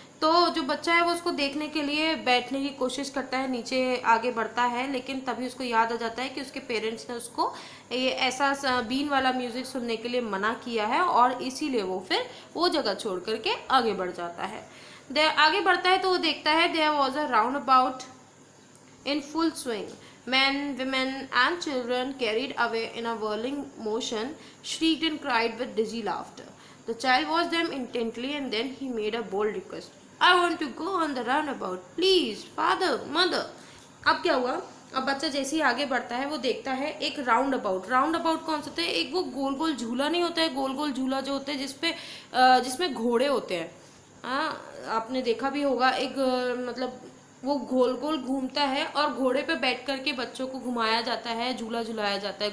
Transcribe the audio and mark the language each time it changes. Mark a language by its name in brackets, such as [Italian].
[Hindi] तो जो बच्चा है वो उसको देखने के लिए बैठने की कोशिश करता है, नीचे आगे बढ़ता है, लेकिन तभी उसको याद आ जाता है कि उसके पेरेंट्स ने उसको ये ऐसा बीन वाला म्यूजिक सुनने के लिए मना किया है, और इसीलिए वो फिर वो जगह छोड़ करके आगे बढ़ जाता है। आगे बढ़ता है तो वो देखता है [English] There was a roundabout in full swing. Men, women and children carried away in a whirling motion shrieked and cried with dizzy laughter. The child watched them intently and then he made a bold request. I want to go on the roundabout. Please, father, mother. [Hindi] अब क्या हुआ, अब बच्चा जैसे ही आगे बढ़ता है वो देखता है एक राउंड अबाउट। राउंड अबाउट कौन सा होता है, एक वो गोल गोल झूला नहीं होता है, गोल गोल झूला जो होता है जिसमें घोड़े होते हैं। आपने देखा भी होगा, एक मतलब वो गोल गोल घूमता है और घोड़े पे बैठ करके बच्चों को घुमाया जाता है, झूला झुलाया जाता है।